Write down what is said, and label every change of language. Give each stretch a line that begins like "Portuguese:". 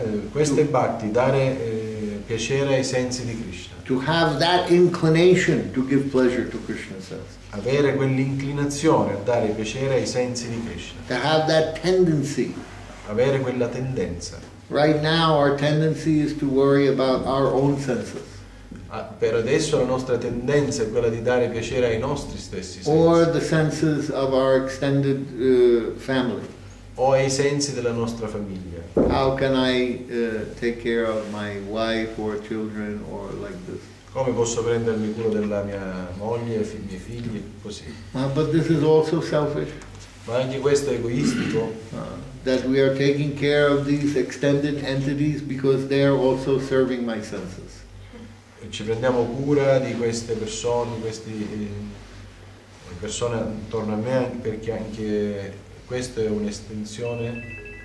Italian: Questo è bhakti, dare piacere ai sensi di Krishna.
English: To have that inclination to give pleasure to Krishna's senses.
Italian: Avere quell'inclinazione a dare piacere ai sensi di Krishna.
English: To have that tendency.
Italian: Avere quella tendenza.
English: Right now our tendency is to worry about our own senses.
Italian: Per adesso la nostra tendenza è quella di dare piacere ai nostri stessi sensi.
English: Or the senses of our extended family.
Italian: O ai sensi della nostra famiglia.
English: How can I take care of my wife or children or like this?
Italian: Come posso prendermi cura della mia moglie, miei figli, così.
English: But this is also selfish.
Italian: Ma anche questo è egoistico.
English: That we are taking care of these extended entities because they are also serving my senses.
Italian: E ci prendiamo cura di queste persone, di queste persone attorno a me, perché anche questa è un'estensione.